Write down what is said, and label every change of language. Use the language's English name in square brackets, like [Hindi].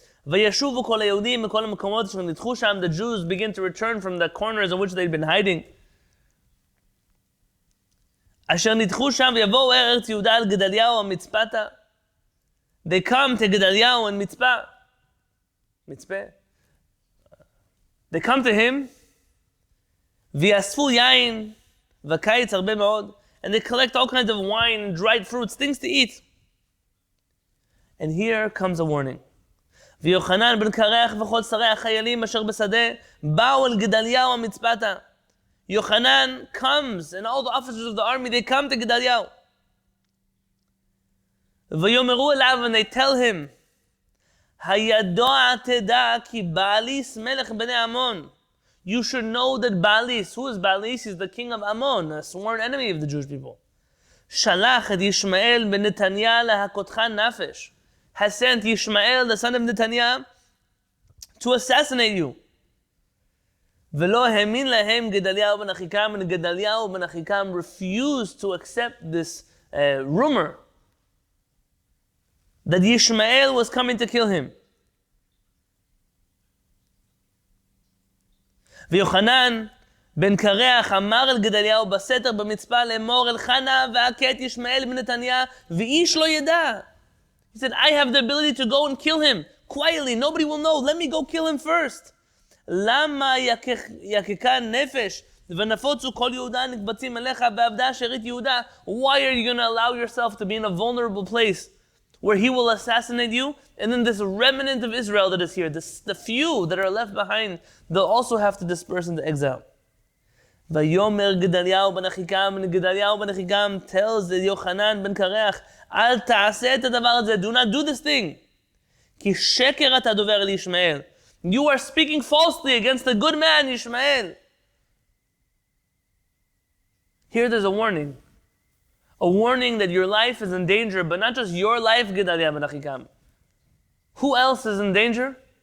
[Hebrew] וישובו כל היהודים מכל המקומות אשר נדחו שם. [English] The Jews begin to return from the corners in which they'd been hiding. [Hebrew] אשר נדחו שם ויבואו ארץ יהודה על גדליהו המצפתה. [English] They come to Gedaliah and Mitzpah. They come to him. [Hebrew] ויאספו יין וקיץ הרבה מאוד. [English] And they collect all kinds of wine, dried fruits, things to eat. And here comes a warning. [Hebrew] ויוחנן בן קרח וכל שרי החיילים אשר בשדה באו אל גדליהו המצפתה. [English] Yochanan comes, and all the officers of the army, they come to Gedaliah. [Hebrew] ויאמרו אליו, [English] and they tell him, [Hebrew] הידוע תדע כי בעליס מלך בני עמון. [English] You should know that Baalis, who is Baalis? He's the king of Ammon, a sworn enemy of the Jewish people. [Hebrew] שלח את ישמעאל בן נתניה להכותך נפש. [English] Has sent Yishmael, the son of Netanyah, to assassinate you. [Hebrew] ולא האמין להם גדליהו בן אחיקם, [English] and Gedalya Ben Achikam refused to accept this rumor that Yishmael was coming to kill him. [Hebrew] ויוחנן בן קרח אמר אל גדליהו בסתר במצפה לאמור אל חנה והכה את ישמעאל בן נתניה ואיש לא ידע. [English] He said, I have the ability to go and kill him quietly. Nobody will know. Let me go kill him first. [Hebrew] למה יקקה נפש ונפוצו כל יהודה נקבצים אליך ועבדה שארית יהודה? [English] Why are you going to allow yourself to be in a vulnerable place where he will assassinate you? And then this remnant of Israel that is here, the few that are left behind, they'll also have to disperse into exile. [Hebrew] ויאמר גדליהו בן אחיקם, [English] and Gedalya Ben Achikam tells the Yochanan ben Kareach, [Hebrew] אל תעשה את הדבר הזה, [English] do not do this thing. [Hebrew] כי שקר אתה דובר אל ישמעאל. [English] You are speaking falsely against the good man, Yishmael. Here there's a warning. A warning that your life is in danger, but not just your life, Gedalya Ben Achikam. Who else is in danger?